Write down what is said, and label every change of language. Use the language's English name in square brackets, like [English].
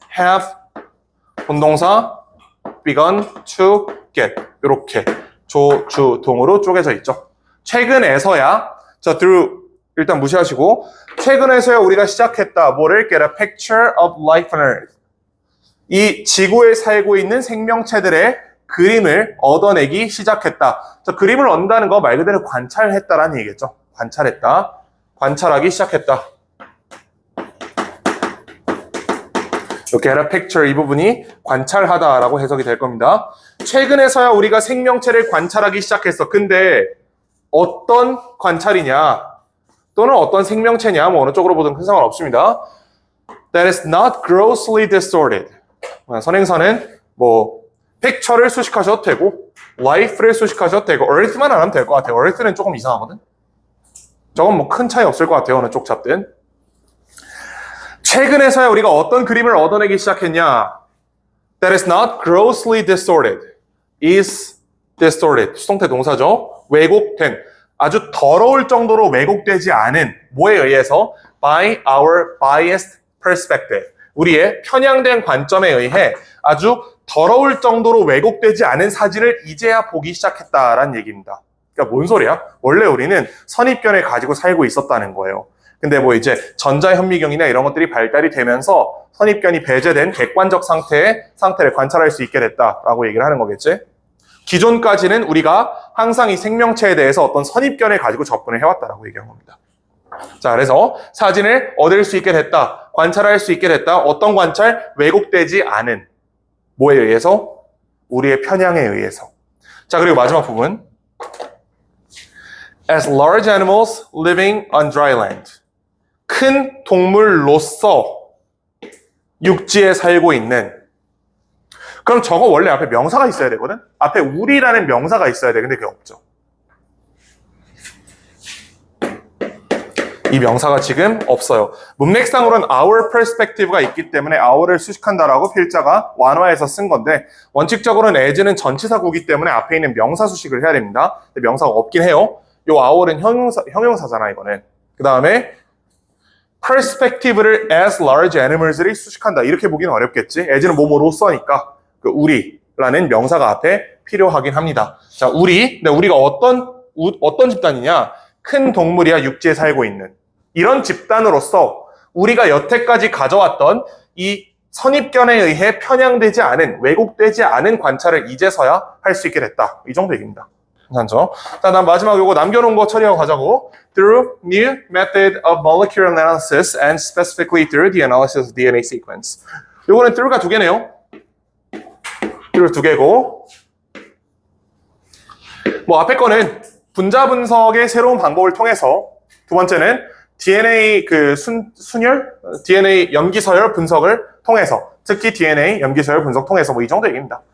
[English] have, 본동사, begun to get. [Korean] 이렇게 조, 주, 동으로 쪼개져 있죠. 최근에서야, 자, through, 일단 무시하시고, 최근에서야 우리가 시작했다. 뭐를 [English] get a picture of life on earth. [Korean] 이 지구에 살고 있는 생명체들의 그림을 얻어내기 시작했다. 자, 그림을 얻는다는 거 말 그대로 관찰했다라는 얘기겠죠. 관찰했다. 관찰하기 시작했다. 이렇게 [English] get a picture [Korean] 이 부분이 관찰하다라고 해석이 될 겁니다. 최근에서야 우리가 생명체를 관찰하기 시작했어. 근데 어떤 관찰이냐 또는 어떤 생명체냐 뭐 어느 쪽으로 보든 큰 상관없습니다. [English] That is not grossly distorted. [Korean] 선행사는 뭐 픽처를 수식하셔도 되고 life를 수식하셔도 되고 earth만 안 하면 될 것 같아요. earth는 조금 이상하거든. 저건 뭐 큰 차이 없을 것 같아요. 어느 쪽 잡든. 최근에서야 우리가 어떤 그림을 얻어내기 시작했냐? [English] That is not grossly distorted. is distorted. [Korean] 수동태 동사죠. 왜곡된. 아주 더러울 정도로 왜곡되지 않은 뭐에 의해서? [English] By our biased perspective. [Korean] 우리의 편향된 관점에 의해 아주 더러울 정도로 왜곡되지 않은 사진을 이제야 보기 시작했다라는 얘기입니다. 그러니까 뭔 소리야? 원래 우리는 선입견을 가지고 살고 있었다는 거예요. 근데 뭐 이제 전자현미경이나 이런 것들이 발달이 되면서 선입견이 배제된 객관적 상태를 관찰할 수 있게 됐다라고 얘기를 하는 거겠지? 기존까지는 우리가 항상 이 생명체에 대해서 어떤 선입견을 가지고 접근을 해왔다라고 얘기한 겁니다. 자, 그래서 사진을 얻을 수 있게 됐다. 관찰할 수 있게 됐다. 어떤 관찰? 왜곡되지 않은 뭐에 의해서? 우리의 편향에 의해서. 자, 그리고 마지막 부분. [English] As large animals living on dry land. [Korean] 큰 동물로서 육지에 살고 있는. 그럼 저거 원래 앞에 명사가 있어야 되거든? 앞에 우리라는 명사가 있어야 돼. 근데 그게 없죠. 이 명사가 지금 없어요. 문맥상으로는 [English] our perspective [Korean] 가 있기 때문에 our를 수식한다라고 필자가 완화해서 쓴 건데 원칙적으로는 as는 전치사구이기 때문에 앞에 있는 명사 수식을 해야 됩니다. 근데 명사가 없긴 해요. 요 our은 형용사잖아 이거는. 그 다음에 perspective를 [English] as large animals [Korean] 를 수식한다. 이렇게 보기는 어렵겠지. as는 뭐뭐로 써니까 그 우리라는 명사가 앞에 필요하긴 합니다. 자, 근데 우리가 어떤 집단이냐? 큰 동물이야 육지에 살고 있는 이런 집단으로서 우리가 여태까지 가져왔던 이 선입견에 의해 편향되지 않은, 왜곡되지 않은 관찰을 이제서야 할 수 있게 됐다. 이 정도 얘기입니다. 괜찮죠? 자, 난 마지막 요거 남겨놓은 거 처리하고 가자고. [English] Through new method of molecular analysis and specifically through the analysis of DNA sequence. [Korean] 요거는 through가 두 개네요. through 두 개고. 뭐 앞에 거는 분자 분석의 새로운 방법을 통해서, 두 번째는 DNA 순열, DNA 염기서열 분석을 통해서, 특히 DNA 염기서열 분석 통해서 뭐 이 정도 얘기입니다.